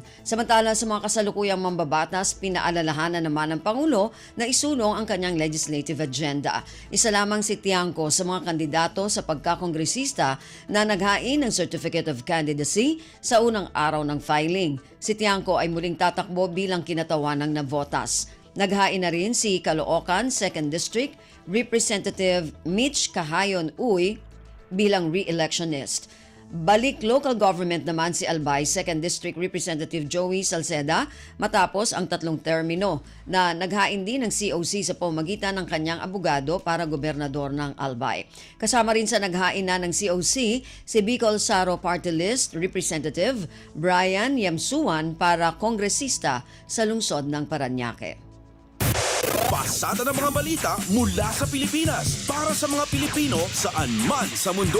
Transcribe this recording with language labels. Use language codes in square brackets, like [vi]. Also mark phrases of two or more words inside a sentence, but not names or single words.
[tl] Samantala sa mga kasalukuyang mambabatas, pinaalalahanan naman ng Pangulo na isulong ang kanyang [en] legislative agenda. [tl] Isa lamang si Tiangco sa mga kandidato sa pagkakongresista na naghain ng [en] Certificate of Candidacy [tl] sa unang araw ng filing. Si Tiangco ay muling tatakbo bilang kinatawanang na votas. Naghain na rin si Caloocan 2nd District Representative Mitch Cahayon Uy bilang re-electionist. Balik [en] local government [tl] naman si Albay 2nd District Representative Joey Salceda matapos ang 3 termino na naghain din ng COC sa pamamagitan ng kanyang abogado para gobernador ng Albay. Kasama rin sa naghain na ng COC si Bicol Saro Party List Representative Brian Yamsuan para kongresista sa lungsod ng Parañaque. Pasada ng mga balita mula sa Pilipinas para sa mga Pilipino saan man sa mundo.